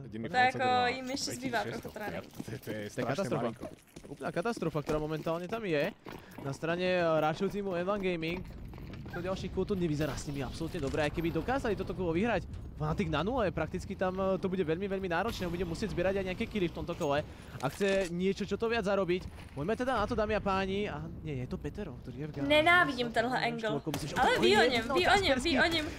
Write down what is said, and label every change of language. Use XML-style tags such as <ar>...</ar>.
<cs>To jako jim ještě zbývá trochu trány. To je katastrofa.</cs> <sk>Úplná katastrofa, ktorá momentálne tam je. Na strane hráčov týmu M1 Gaming. do ďalších kôl to nevyzerá s nimi absolútne dobre, aj keby dokázali toto kolo vyhrať. Fnatic na 0, prakticky tam to bude veľmi náročné, bude musieť zbierať aj nejaké killy v tomto kole. Ak chce niečo, čo to viac zarobiť, poďme teda na to, dámy a páni. A nie, je to Petero, ktorý je v gále.</sk> <cs>Nenávidím tenhle angle, ale ví o něm.</cs>